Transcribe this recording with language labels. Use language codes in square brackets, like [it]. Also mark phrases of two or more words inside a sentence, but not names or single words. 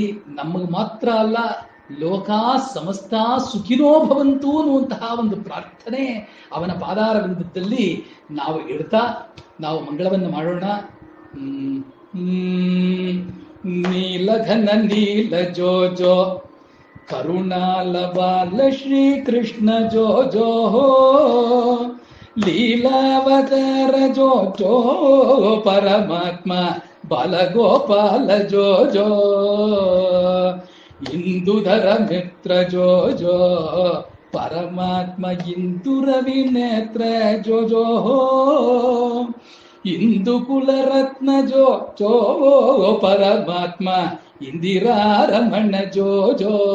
[kn] ನಮಗೆ ಮಾತ್ರ ಅಲ್ಲ, [sa] ಲೋಕಾ ಸಮಸ್ತ ಸುಖಿನೋ ಭವಂತು [kn] ಅನ್ನುವಂತಹ ಒಂದು ಪ್ರಾರ್ಥನೆ ಅವನ ಪಾದಾರವಿಂದದಲ್ಲಿ ನಾವು ಇಡ್ತಾ ನಾವು ಮಂಗಳವನ್ನು ಮಾಡೋಣ. ನೀಲಘನ ನೀಲ ಜೋ ಜೋ ಕರುಣಾಲ ಬಾಲ ಶ್ರೀ ಕೃಷ್ಣ ಜೋ ಜೋ ಲೀಲಾವತಾರ ಜೋ ಜೋ ಪರಮಾತ್ಮ ಬಾಲಗೋಪಾಲ ಜೋ ಜೋ ಇಂದುಧರ ಮಿತ್ರ ಜೋ ಜೋ ಪರಮಾತ್ಮ ಇಂದು ರವಿ ನೇತ್ರ ಜೋ ಜೋ ಇಂದು ಕುಲರತ್ನ ಜೋ ಜೋ ಪರಮಾತ್ಮ ಇಂದಿರಾ ರಮಣ ಜೋ ಜೋ